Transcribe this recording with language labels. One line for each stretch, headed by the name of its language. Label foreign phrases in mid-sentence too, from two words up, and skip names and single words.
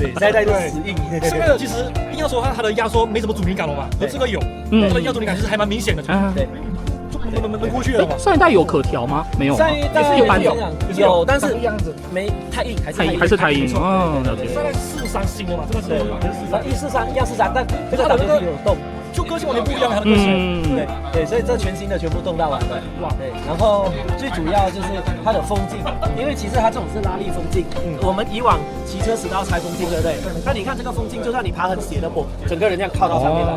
Chinese: 都死硬。上一代其實硬要說它的壓縮沒什麼阻尼感了嘛，而這個有，它的壓阻尼感其實還蠻明顯的，對。能過去了嗎？上一代有可調嗎？沒有，上一代一般有，但是沒太硬，還是太硬。哦，了解。現在443新了嘛，這個是 143，但這個導電器有動。就個性完全不一樣，它的個性。對，所以這全新的全部動到完了。哇，對。然後最主要就是它的風鏡，因為其實它這種是拉力風鏡。我們以往騎車時都要拆風鏡，對不對？那你看這個風鏡，就算你爬很斜的坡，整個人這樣靠到上面來。